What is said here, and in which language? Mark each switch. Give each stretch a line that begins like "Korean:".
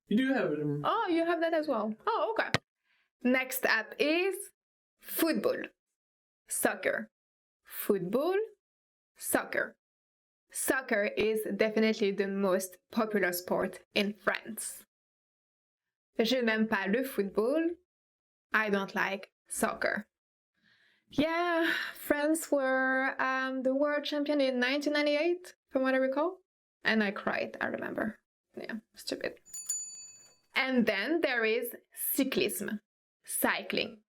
English: You do have it. Oh, you have that as well. Oh, okay. Next up is football, soccer. Football, soccer. Soccer is definitely the most popular sport in France.
French: Je n'aime pas le football.
English: I don't like soccer. Yeah, France were the world champion in 1998, from what I recall. And I cried, I remember. Yeah, stupid. And then there is cyclisme, cycling.